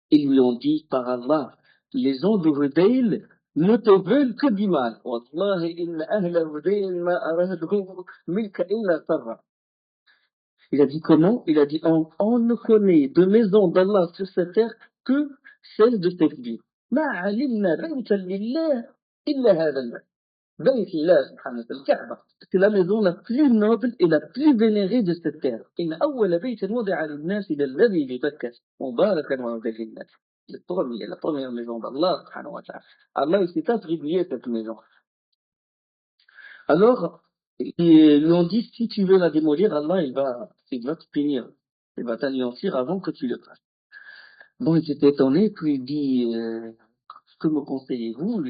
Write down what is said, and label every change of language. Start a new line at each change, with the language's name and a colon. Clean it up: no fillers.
French: Ils lui ont dit, par Allah, les gens de Hudayl ne te veulent que du mal.
Arabic: Wallahi, inna ahla Hudayl ma aradhum milka illa sarra.
French: Il a dit comment? Il a dit, on ne connaît de maison d'Allah sur cette terre que celle de cette vie.
Arabic: ما علمنا بيتا لله إلا هذا البيت. بيت الله سبحانه وتعالى الكعبة.
French: C'est la maison la plus noble et la plus vénérée de cette terre.
Arabic: إن أول بيت وضع للناس للذي ببكة مباركا وهدى للناس.
French: La première maison d'Allah subhanahu wa ta'ala. Allah il s'est attribué cette maison. Alors, ils lui ont dit, si tu veux la démolir, Allah il va te punir. Il va t'anéantir avant que tu le fasses. Bon, ils étaient étonnés, puis il dit, que me conseillez-vous?